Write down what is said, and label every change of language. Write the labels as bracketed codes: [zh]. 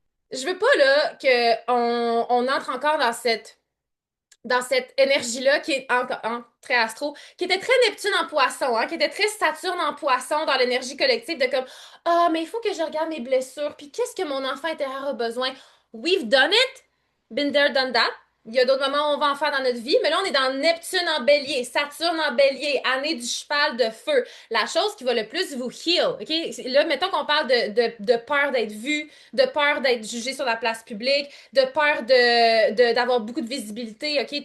[fr] Je veux pas, là, on entre encore dans cette énergie-là qui est très astro, qui était très Neptune en poisson, hein, qui était très Saturne en poisson dans l'énergie collective de comme ah, mais il faut que je regarde mes blessures, puis qu'est-ce que mon enfant intérieur a besoin? [en] We've done it, been there, done that. [fr] Il y a d'autres moments où on va en faire dans notre vie, mais là, on est dans Neptune en bélier, Saturne en bélier, année du cheval de feu. La chose qui va le plus vous heal, OK? Là, mettons qu'on parle de peur d'être vu, de peur d'être jugé sur la place publique, de peur d'avoir beaucoup de visibilité, OK?